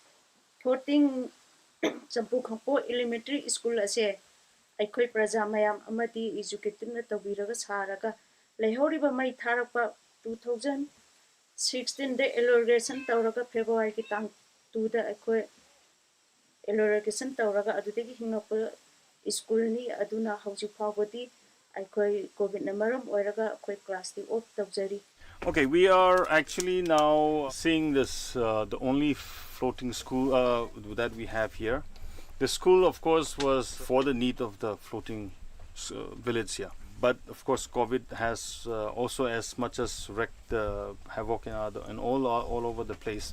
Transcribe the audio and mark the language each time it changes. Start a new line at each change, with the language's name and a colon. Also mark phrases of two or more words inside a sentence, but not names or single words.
Manipuri: 14 Champu Khampu elementary school ase akhoi praja mayam amati educative na tawiraga saraga leihoriba mai tharakpa 2016 de inauguration tawraga February ki tang 2 da akhoi inauguration tawraga adudagi hingapa school ni aduna hojik phawbadi akhoi covid na maram oiraga akhoi class di off tawjari.
English: Okay, we are actually now seeing this, the only floating school that we have here. The school, of course, was for the need of the floating village here. But of course, COVID has also as much as wreaked the havoc in all over the place.